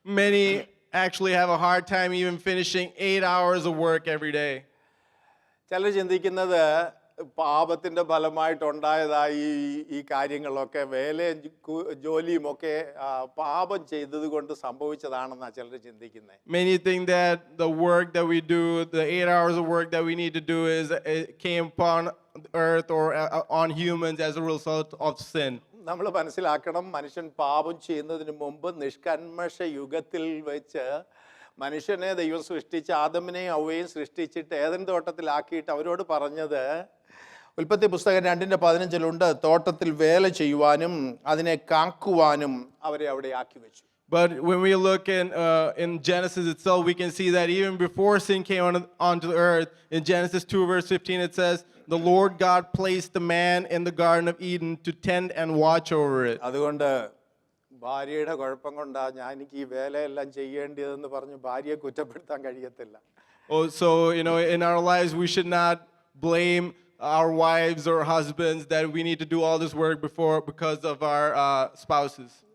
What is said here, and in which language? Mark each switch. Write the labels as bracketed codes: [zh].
[en] Many actually have a hard time even finishing 8 hours of work every day. [ml] ചിലർ ചിന്തിക്കുന്നത് പാപത്തിന്റെ ഫലമായിട്ടുണ്ടായതായി ഈ കാര്യങ്ങളൊക്കെ വേലയും ജോലിയും ഒക്കെ പാപം ചെയ്തത് കൊണ്ട് സംഭവിച്ചതാണെന്നാണ് ചിലർ ചിന്തിക്കുന്നത്. [en] Many think that the work that we do, the 8 hours of work that we need to do, it came upon earth or on humans as a result of sin. [ml] നമ്മൾ മനസ്സിലാക്കണം, മനുഷ്യൻ പാപം ചെയ്യുന്നതിന് മുമ്പ് നിഷ്കന്മഷ യുഗത്തിൽ വെച്ച് മനുഷ്യനെ ദൈവം സൃഷ്ടിച്ച് ആദമിനെയും ഹവ്വയെയും സൃഷ്ടിച്ചിട്ട് ഏദൻ തോട്ടത്തിലാക്കിയിട്ട് അവരോട് പറഞ്ഞത്, ഉൽപ്പത്തി പുസ്തകം 2:15 തോട്ടത്തിൽ വേല ചെയ്യുവാനും അതിനെ കാക്കുവാനും അവരെ അവിടെ ആക്കി വെച്ചു. [en] But when we look in Genesis itself, we can see that even before sin came onto the earth, in Genesis 2:15 it says, the Lord God placed the man in the Garden of Eden to tend and watch over it. [ml] അതുകൊണ്ട് ഭാര്യയുടെ കുഴപ്പം കൊണ്ടാ എനിക്ക് ഈ വേലയെല്ലാം ചെയ്യേണ്ടതെന്ന് പറഞ്ഞ് ഭാര്യയെ കുറ്റപ്പെടുത്താൻ കഴിയത്തില്ല. [en] Oh, so in our lives we should not blame our wives or husbands that we need to do all this work because of our spouses.